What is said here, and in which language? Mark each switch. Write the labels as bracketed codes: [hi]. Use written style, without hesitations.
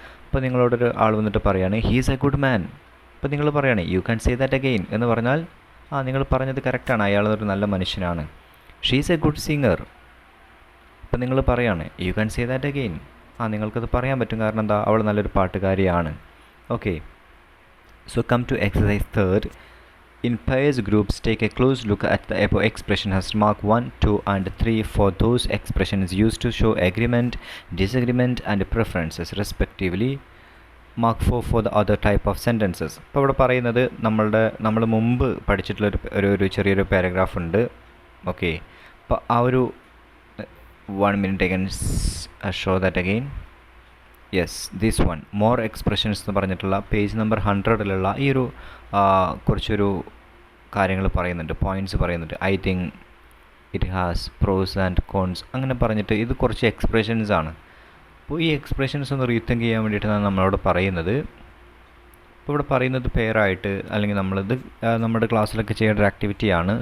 [ml] അപ്പോൾ നിങ്ങളോടൊരു ആൾ വന്നിട്ട് പറയാണ് [en] He's a good man. [ml] അപ്പോൾ നിങ്ങൾ പറയാണ് [en] you can say that again [ml] എന്ന് പറഞ്ഞാൽ നിങ്ങൾ പറഞ്ഞത് കറക്റ്റാണ്, അയാൾ ഒരു നല്ല മനുഷ്യനാണ്. [en] She's a good singer. [ml] അപ്പോൾ നിങ്ങൾ പറയാണ് [en] You can say that again. [ml] നിങ്ങൾക്കത് പറയാൻ പറ്റും, കാരണം എന്താ, അവൾ നല്ലൊരു പാട്ടുകാരിയാണ്. [en] Okay, so come to exercise 3. In pairs groups, take a close look at the above expression as mark 1, 2 and 3 for those expressions used to show agreement, disagreement and preferences respectively. Mark 4 for the other type of sentences. [ml] ഇപ്പോൾ ഇവിടെ പറയുന്നത് നമ്മൾ മുമ്പ് പഠിച്ചിട്ടുള്ള ഒരു ചെറിയൊരു paragraph ഉണ്ട്. [en] okay, [ml] അപ്പോൾ ആ ഒരു [en] 1 minute I can show that again. Yes, this one more expressions [ml] എന്ന് പറഞ്ഞിട്ടുള്ള പേജ് നമ്പർ 100-ലുള്ള ഈ ഒരു കുറച്ചൊരു കാര്യങ്ങൾ പറയുന്നുണ്ട്, പോയിൻറ്റ്സ് പറയുന്നുണ്ട്. [en] I think it has pros and cons [ml] അങ്ങനെ പറഞ്ഞിട്ട് ഇത് കുറച്ച് എക്സ്പ്രഷൻസ് ആണ്. അപ്പോൾ ഈ എക്സ്പ്രഷൻസ് ഒന്ന് റീതിങ്ക് ചെയ്യാൻ വേണ്ടിയിട്ടാണ് നമ്മളോട് പറയുന്നത്. ഇപ്പോൾ ഇവിടെ പറയുന്നത് പെയറായിട്ട്, അല്ലെങ്കിൽ നമ്മളിത് നമ്മുടെ ക്ലാസ്സിലൊക്കെ ചെയ്യേണ്ട ഒരു ആക്ടിവിറ്റിയാണ്.